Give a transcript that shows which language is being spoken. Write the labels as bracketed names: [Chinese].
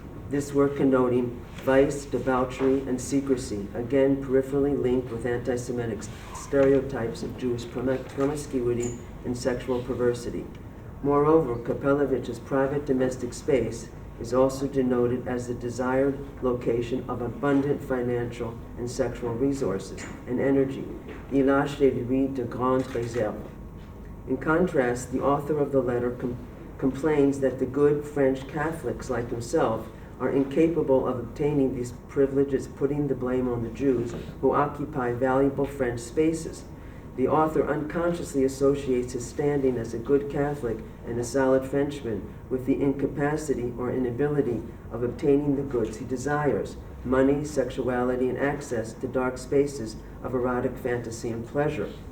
[English] This work connoting vice, debauchery, and secrecy, again peripherally linked with anti-Semitic stereotypes of Jewish promiscuity and sexual perversity. Moreover, Kopelevich's private domestic space is also denoted as the desired location of abundant financial and sexual resources and energy. [French] Il a chez lui de grandes réserves. [English] In contrast, the author of the letter complains that the good French Catholics like himself are incapable of obtaining these privileges, putting the blame on the Jews who occupy valuable French spaces. The author unconsciously associates his standing as a good Catholic and a solid Frenchman with the incapacity or inability of obtaining the goods he desires: money, sexuality, and access to dark spaces of erotic fantasy and pleasure.